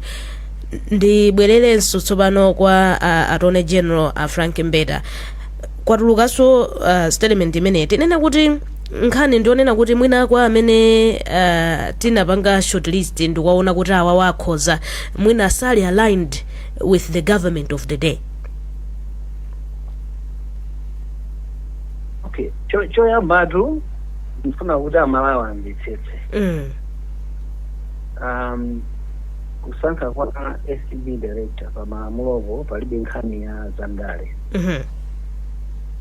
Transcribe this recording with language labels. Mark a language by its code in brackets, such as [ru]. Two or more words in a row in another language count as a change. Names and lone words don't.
[ny] Ndibwererenso tsopano kwa Attorney General Frank Mbeta. Kwatulukanso statement imeneyi tinena kuti nkhani ndionena kuti mwina kwa amene tinapanga shortlist ndikuwaona kuti awa wakhoza mwina sali [en] aligned with the government of the day. [ny] Okay, choyambatu ndifuna kuti Amalawi amvetsetse. Kusankha kwa ACB director pa malamulopo palibe nkhani ya zandale.